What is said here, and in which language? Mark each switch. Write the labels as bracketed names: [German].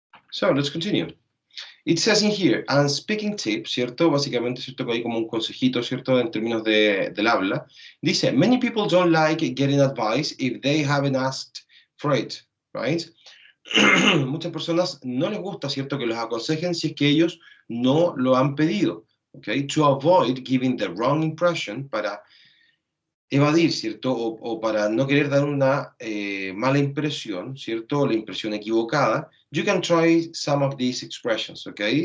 [English] So, let's continue. It says in here, and speaking tip, ¿cierto? [Spanish] Básicamente, ¿cierto? Que hay como un consejito, ¿cierto? En términos del habla. [English] Dice, many people don't like getting advice if they haven't asked for it, right? [Spanish] Muchas personas no les gusta, ¿cierto? Que los aconsejen si es que ellos no lo han pedido, ¿ok? [English] To avoid giving the wrong impression, [Spanish] para evadir, ¿cierto? O para no querer dar una mala impresión, ¿cierto? O la impresión equivocada, [English] you can try some of these expressions, ¿ok?